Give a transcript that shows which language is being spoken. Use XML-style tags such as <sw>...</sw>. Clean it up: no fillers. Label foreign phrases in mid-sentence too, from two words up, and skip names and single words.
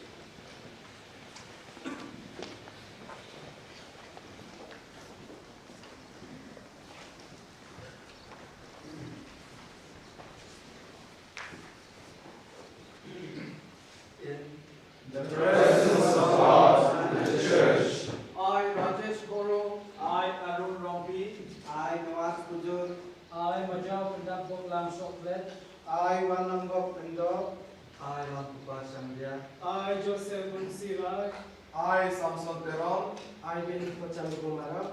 <en>The presence of God and the church. I, Rajesh Goro, I, Arun Rompi. I, Nawaz Pujur, I, Majau Pendapok Lam Soklet. I, Wanambok Pendo, I, Rampupa Sandhya. I, Joseph Munsirai. I, Samson Teron. I, Benito Chandrakumara,</en>